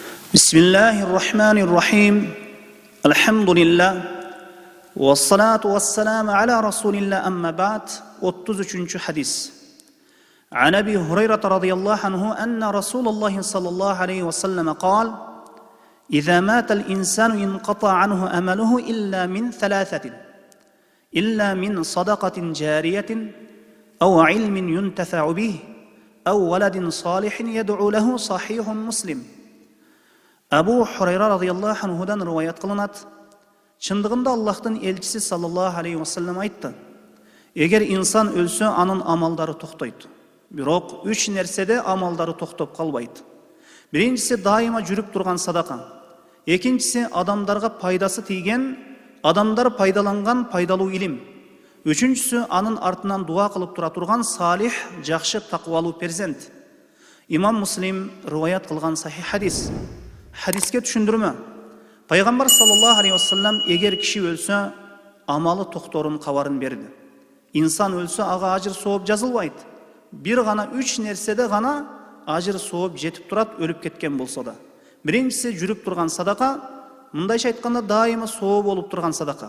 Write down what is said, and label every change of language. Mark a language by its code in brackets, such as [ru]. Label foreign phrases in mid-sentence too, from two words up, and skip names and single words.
[ar] بسم الله الرحمن الرحيم الحمد لله والصلاة والسلام على رسول الله أما بعد 33 حديث عن أبي هريرة رضي الله عنه أن رسول الله صلى الله عليه وسلم قال إذا مات الإنسان انقطع عنه أمله إلا من ثلاثة إلا من صدقة جارية أو علم ينتفع به أو ولد صالح يدعو له صحيح مسلم. [ky] Абу Хурайра радияллаху анхудан риwayat кылынат. Чындыгында Аллахтын элчиси [ar] صلى الله عليه وسلم [ky] айтты: Эгер инсан өлсө, анын амалдары токтойт. Бирок үч нерседе амалдары токтоп калбайт. Биринчиси дайыма жүрүп турган садака. Экинчиси адамдарга пайдасы тийген, адамдар пайдаланган пайдалуу илим. Үчүнчүсү анын артынан дуа кылып тура турган салих, жакшы, таквалуу перзент. Имам Муслим риwayat кылган сахих хадис. Hadisке түшүндүрмө. Пайгамбар [ar] صلى الله عليه وسلم [ky] эгер киши өлсө, амалы токторун кабарын берди. Инсан өлсө, ага ажыр сооп жазылбайт. Бир гана үч нерседе гана ажыр сооп жетип турат, өлүп кеткен болсо да. Биринчиси жүрүп турган садака, мындайча айтканда дайыма соо болуп турган садака.